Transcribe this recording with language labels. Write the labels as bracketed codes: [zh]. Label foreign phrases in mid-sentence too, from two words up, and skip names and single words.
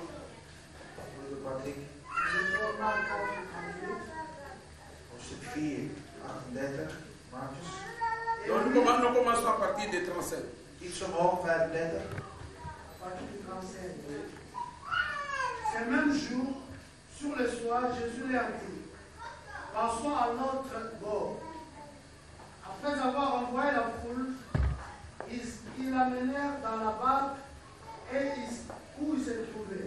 [nl] Broeder Patrick, hoofdstuk 4, 38, Marcus. [fr] Donc nous commençons à partir de 37. [nl] Iets omhoog, 35. [fr] Ce même jour, sur le soir, Jésus leur dit, passons à l'autre bord. Après avoir envoyé la foule, ils l'amenèrent dans la barque et où il se trouvait.